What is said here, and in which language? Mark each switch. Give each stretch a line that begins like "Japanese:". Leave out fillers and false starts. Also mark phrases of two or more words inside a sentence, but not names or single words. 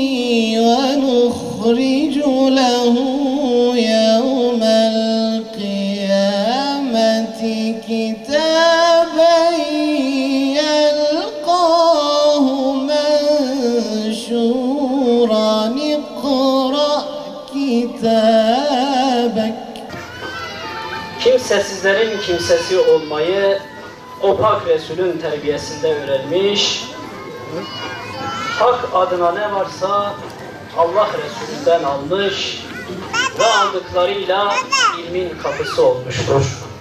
Arabic: ونخرج له يوم القيامة كتابا يلقاه منشورا اقرأ كتابك.
Turkish: Kimsesizlerin kimsesi olmayı o pak Resulün terbiyesinde öğrenmiş, hak adına ne varsa Allah Resulünden almış ve aldıklarıyla ilmin kapısı olmuştur.